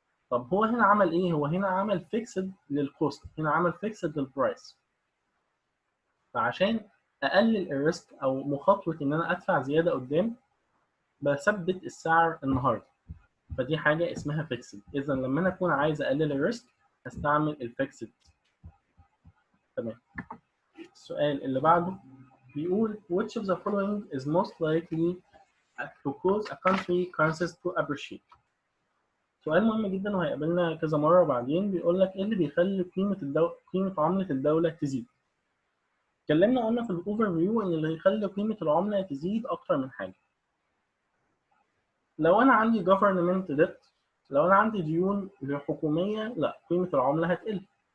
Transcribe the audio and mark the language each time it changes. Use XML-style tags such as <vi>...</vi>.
<ar>طب هو هنا عمل ايه؟ هو هنا عمل فيكسد للكوست، هنا عمل فيكسد للبرايس. فعشان اقلل الريسك او مخاطره ان انا ادفع زياده قدام بثبت السعر النهارده، فدي حاجه اسمها فيكسد. اذا لما انا اكون عايز اقلل الريسك هستعمل الفيكسد. تمام. السؤال اللي بعده بيقول</ar> <en>which of the following is most likely to cause a country currencies to appreciate.</en> <ar>سؤال مهم جدا وهيقابلنا كذا مره بعدين. بيقول لك ايه اللي بيخلي قيمه عمله الدوله تزيد. اتكلمنا قلنا في الاوفر فيو ان اللي يخلي قيمه العمله تزيد اكتر من حاجه. لو انا عندي government debt، لو انا عندي ديون حكوميه، لا قيمه العمله هتقل.</ar>